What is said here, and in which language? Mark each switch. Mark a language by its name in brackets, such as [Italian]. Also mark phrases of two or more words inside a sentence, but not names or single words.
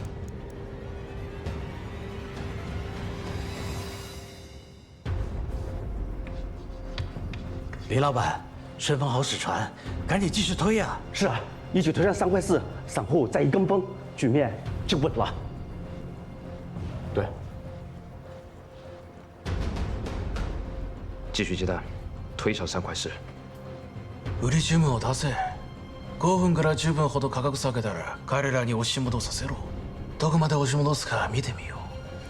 [Chinese] 李老板，顺丰好使船，赶紧继续推呀！是啊，一举推上3块4，散户再一跟风，局面就稳了。对，继续接单，推上3块4。 [Japanese] 売り注文を出せ。5分から10分ほど価格下げたら彼らに押し戻させろ。どこまで押し戻すか見てみよう。